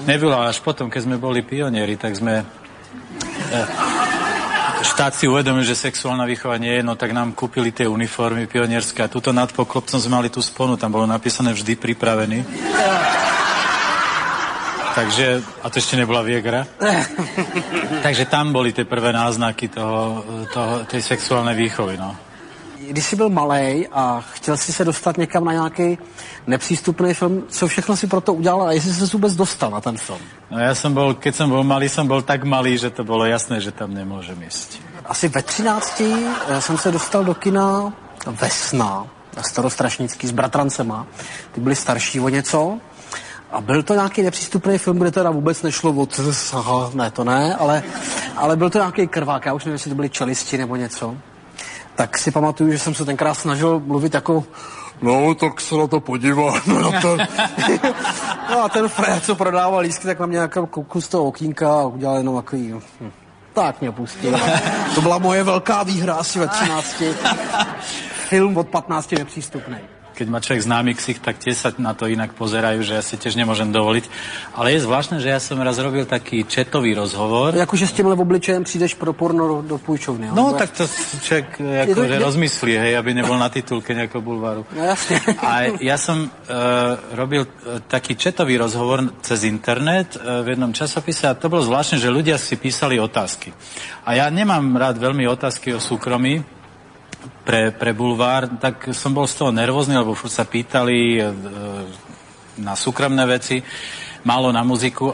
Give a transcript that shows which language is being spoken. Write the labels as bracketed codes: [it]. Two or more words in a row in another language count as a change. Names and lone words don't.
[sk] Nebyla, až potom, keď sme boli pionieri, tak sme... štát si uvedomil, že sexuálna výchova nie je, no tak nám kúpili tie uniformy pionierské a tuto nad poklopcom sme mali tú sponu, tam bolo napísané vždy pripravený. Takže, a to ešte nebola Viagra. Takže tam boli tie prvé náznaky tej sexuálnej výchovy, no. [cs] Když jsi byl malej a chtěl si se dostat někam na nějaký nepřístupný film, co všechno si pro to udělal a jestli jsi se vůbec dostal na ten film? [sk] No keď som bol malý, som bol tak malý, že to bolo jasné, že tam nemôžem ísť. [cs] Asi ve 13 jsem se dostal do kina Vesna, Starostrašnický s bratrancema. Ty byli starší o něco. A byl to nějaký nepřístupný film, kde teda vůbec nešlo o ne, to ne, ale byl to nějaký krvák, já už nevím, jestli to byly čelisti nebo něco. Tak si pamatuju, že jsem se tenkrát snažil mluvit jako, no, tak se na to podívám. No a ten frér, co prodával lístky, tak na mě nějakou koukl z toho okýnka a udělal jenom takový, tak mě pustil. To byla moje velká výhra asi ve 13. Film od 15 nepřístupný. [sk] Keď má človek známy ksich, tak tie sa na to inak pozerajú, že ja si tiež nemôžem dovoliť. Ale je zvláštne, že ja som raz robil taký četový rozhovor. [cs] Jakože s tímhle obličejem přijdeš pro porno do půjčovny. [sk] No, tak to človek akože rozmyslí, hej, aby nebol na titulke nejakého bulváru. No jasne. A ja som robil taký četový rozhovor cez internet v jednom časopise a to bolo zvláštne, že ľudia si písali otázky. A ja nemám rád veľmi otázky o súkromí, pre bulvár, tak som bol z toho nervózny, lebo furt sa pýtali na súkromné veci, málo na muziku.